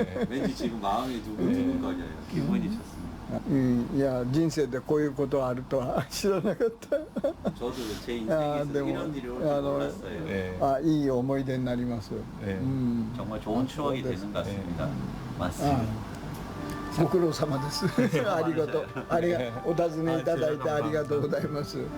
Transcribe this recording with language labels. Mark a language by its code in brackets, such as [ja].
[ko] 왠지 지금 마음이 두근두근거려요. 기분이 좋습니다. [ja] いや人生でこういうことがあるとは知らなかった。 [ko] 저도 제 인생에서 이런 일이 올 줄 몰랐어요. [ja] いい思い出になります。 [ko] 정말 좋은 추억이 되는 것 같습니다. 맞습니다. [ja] ご苦労様です。ありがとう。お尋ねいただいてありがとうございます。